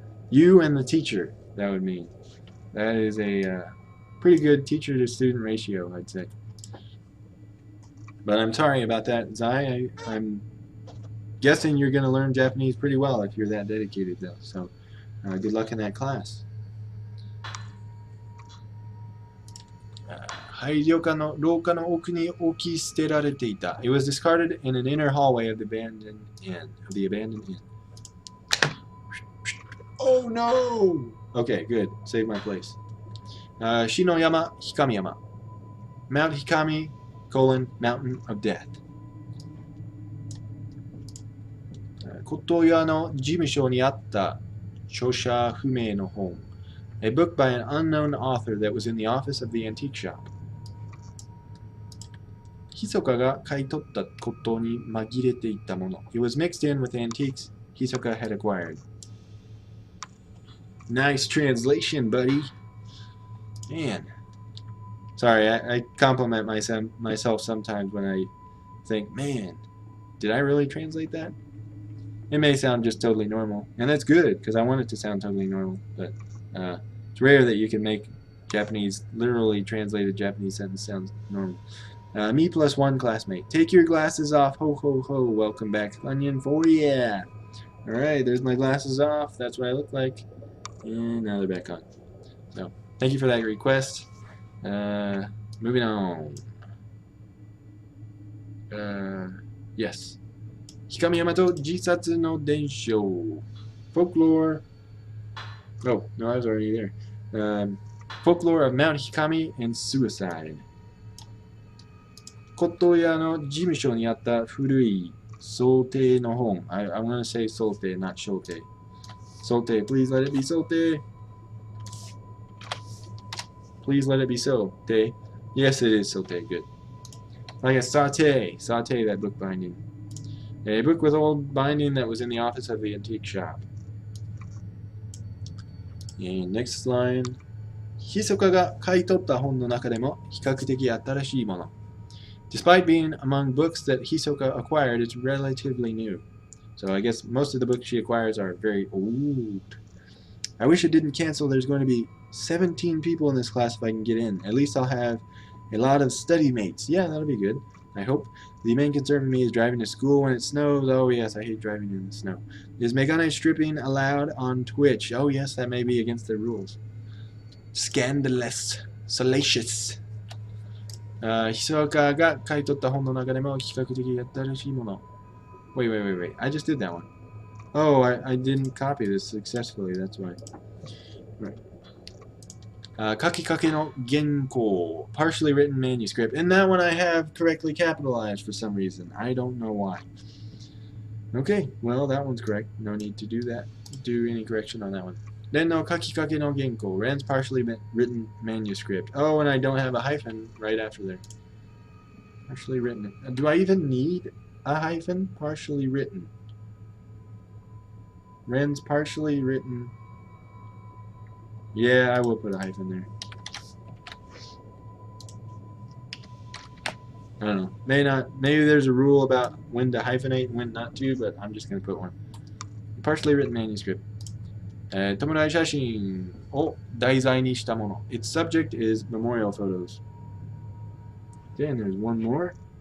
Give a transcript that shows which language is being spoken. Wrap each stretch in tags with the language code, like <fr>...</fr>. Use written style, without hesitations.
<en>You and the teacher, that would mean. That is a pretty good teacher-to-student ratio, I'd say. But I'm sorry about that, Zai. I'm guessing you're going to learn Japanese pretty well if you're that dedicated, though. So good luck in that class.</en> <ja>廃旅館の廊下の奥に置き捨てられていた。</ja> <en>It was discarded in an inner hallway of the abandoned inn. Oh no! Okay, good. Save my place. Shinoyama Hikamiyama. Mount Hikami, Mountain of Death.</en> <ja>骨董屋の事務所にあった著者不明の本。</ja> <en>A book by an unknown author that was in the office of the antique shop.</en> <ja>密かが買い取った骨董に紛れていたもの。</ja> <en>It was mixed in with antiques Hisoka had acquired. Nice translation, buddy. Man. Sorry, I compliment myself sometimes when I think, man, did I really translate that? It may sound just totally normal, and that's good, because I want it to sound totally normal, but it's rare that you can make Japanese, literally translated Japanese sentence sound normal. Me plus 1 classmate. Take your glasses off. Ho, ho, ho. Welcome back, Onion, for ya. Alright, there's my glasses off. That's what I look like. And now they're back on. So, thank you for that request. Moving on. Yes. Hikamiyama to Jisatsu no Densho. Folklore. Oh, no, I was already there. Folklore of Mount Hikami and suicide.</en> <ja>骨董屋の事務所にあった古い想定の本。</ja> <en>I'm going to say 想定, not 想定. 想定, please let it be 想定. Please let it be so. Te. Yes, it is so. Good. Like a saute. Saute, that book binding. A book with old binding that was in the office of the antique shop. And next line.</en> <ja>Hisoka が買い取った本の中でも比較的新しいもの.</ja> <en>Despite being among books that Hisoka acquired, it's relatively new. So I guess most of the books she acquires are very old. I wish it didn't cancel. There's going to be 17 people in this class if I can get in. At least I'll have a lot of study mates. Yeah, that'll be good. I hope. The main concern for me is driving to school when it snows. Oh yes, I hate driving in the snow. Is Megane stripping allowed on Twitch? Oh yes, that may be against their rules. Scandalous. Salacious.</en> <ja>Hisoka が買い取った本の中でも比較的新しいもの.</ja> <en>Wait. I just did that one. Oh, I didn't copy this successfully. That's why. Right. Kakikake no Genko. Partially written manuscript. And that one I have correctly capitalized for some reason. I don't know why. Okay, well, that one's correct. No need to do any correction on that one. Then no Kakikake no Genko. Ran's partially written manuscript. Oh, and I don't have a hyphen right after there. Partially written. Do I even need a hyphen? Partially written. Ren's partially written. Yeah, I will put a hyphen there. I don't know. Maybe there's a rule about when to hyphenate and when not to, but I'm just going to put one. Partially written manuscript.</en> <ja>弔い写真を題材にしたもの.</ja> <en>Its subject is memorial photos. Okay, and there's one more.</en>